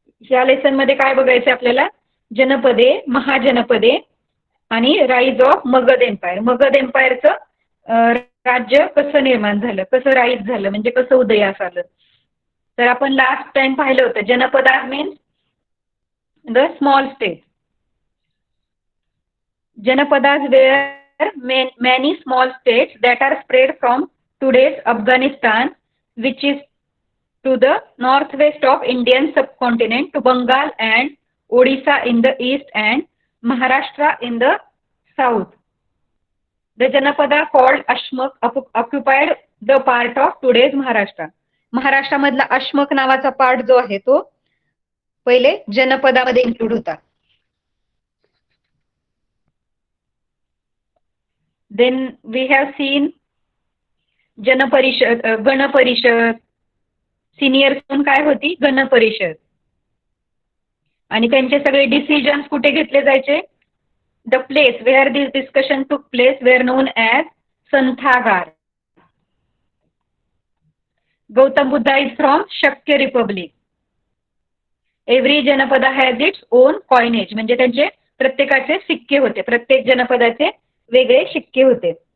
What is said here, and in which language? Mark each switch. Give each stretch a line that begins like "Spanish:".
Marathi: या लेसन मध्ये काय बघायचं आपल्याला? जनपदे, महाजनपदे आणि rise of Magadh empire. Magadh एम्पायरचं राज्य कसं निर्माण झालं, कसं राईज झालं, म्हणजे कसं उदयास आलं. तर आपण लास्ट टाइम पाहिलं होतं जनपदात means the small state.
English: Janapadas were many small states that are spread from today's Afghanistan, which is to the northwest of Indian subcontinent, to Bengal and Odisha in the east and Maharashtra in the south. The Janapada called Ashmak occupied the part of today's Maharashtra.
Marathi: महाराष्ट्रामधला Ashmak नावाचा part जो आहे तो पहिले जनपदामध्ये include होता.
English: Then we have seen Janaparishad, Ganaparishad.
Marathi: Senior काय होती? गणपरिषद. आणि त्यांचे सगळे डिसिजन्स कुठे घेतले जायचे?
English: The place where this discussion took place were known as Santhagar. Gautam Buddha is from Shakya republic. Every Janapada has its own coinage,
Marathi: म्हणजे त्यांचे प्रत्येकाचे सिक्के होते, प्रत्येक जनपदाचे वेगळे शिक्के होते.